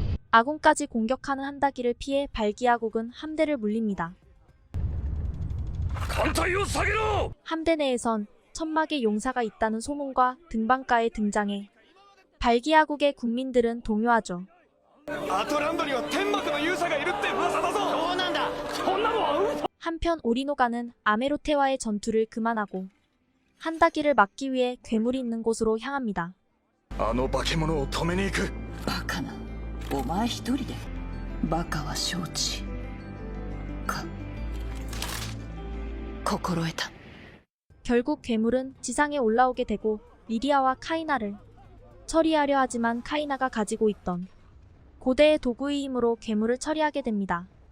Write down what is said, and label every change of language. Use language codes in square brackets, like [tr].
[ko] 아군까지 공격하는 한다길을 피해 발기아국은 함대를 물립니다. [ja] 艦隊を下げろ [ko] 함대 내에선 천막의 용사가 있다는 소문과 등반가에 등장해 발기아국의 국민들은 동요하죠. [ja] アトランドには天幕の勇者がいるって噂だぞ。そうなんだ。そんなもん。 [ko] 한편 오리노가는 아메로테와의 전투를 그만하고 한다길을 막기 위해 괴물이 있는 곳으로 향합니다. [ja] あの化け物を止めに行く。バカなお前一人でバカは承知か心得た。 [ko] 결국 괴물은 지상에 올라오게 되고 리리아와 카이나를 처리하려 하지만 카이나가 가지고 있던 고대의 도구의 힘으로 괴물을 처리하게 됩니다.